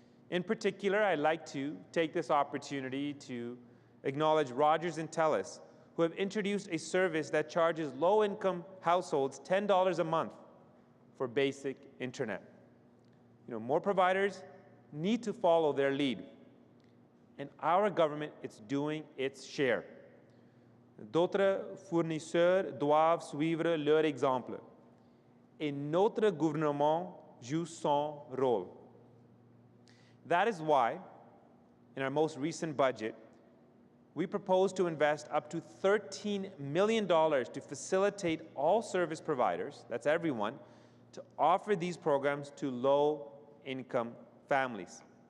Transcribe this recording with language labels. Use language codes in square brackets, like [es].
[en] In particular, I'd like to take this opportunity to acknowledge Rogers and TELUS, who have introduced a service that charges low-income households $10 a month for basic internet. More providers need to follow their lead, and our government is doing its share. [fr] D'autres fournisseurs doivent suivre leur exemple, et notre gouvernement joue son rôle. [en] That is why, in our most recent budget, we propose to invest up to $13 million to facilitate all service providers, that's everyone, to offer these programs to low-income families.